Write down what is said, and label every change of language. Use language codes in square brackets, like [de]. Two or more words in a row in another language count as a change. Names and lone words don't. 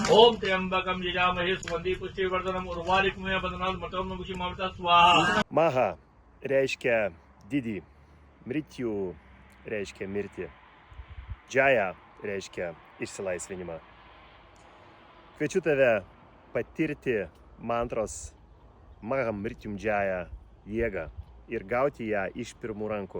[sa] ओम त्र्यंबकम यजामहे सुगंधि पुष्टिवर्धनम उर्वारुकमेव बंधनात् मृत्युर्मुक्षीयमामृता स्वाहा. [lt] Maha reiškia didį, mrityų reiškia mirtį, džaya reiškia išsilaisvinimą. Kviečiu tave patirti mantros Maha Mrityum Džaya jėgą ir gauti ją iš pirmų rankų.